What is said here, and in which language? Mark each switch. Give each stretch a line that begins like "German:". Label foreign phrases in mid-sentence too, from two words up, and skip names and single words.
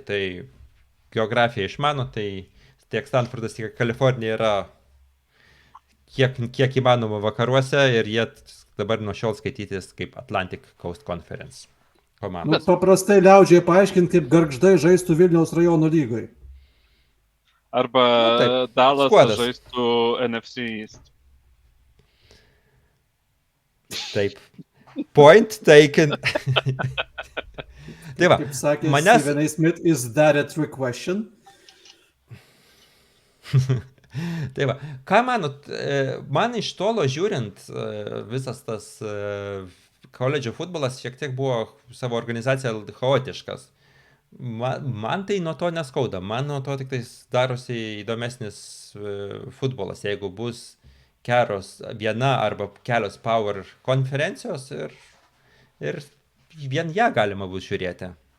Lithuanian: Tai geografiją išmano, tai tiek Stanfordas, tiek Kalifornija yra kiek įmanoma vakaruose ir jie dabar nuo šiol skaitytis kaip Atlantic Coast Conference komanda. Paprastai liaudžiai paaiškinti, kaip Gargždai žaistų Vilniaus rajono lygoj. Arba Dallas žaistų NFC East. Taip.
English: Point taken.
Lithuanian: Tai va, kaip sakė Stephen A.
English: Smith, is that a trick question?
Lithuanian: Tai va, ką manot, man iš tolo žiūrint, visas tas koledžio futbolas šiek tiek buvo savo organizacija chaotiškas. Man tai nuo to neskauda, man nuo to tik tai darosi įdomesnis futbolas, jeigu bus viena arba kelios power konferencijos ir vien ją galima bus žiūrėti.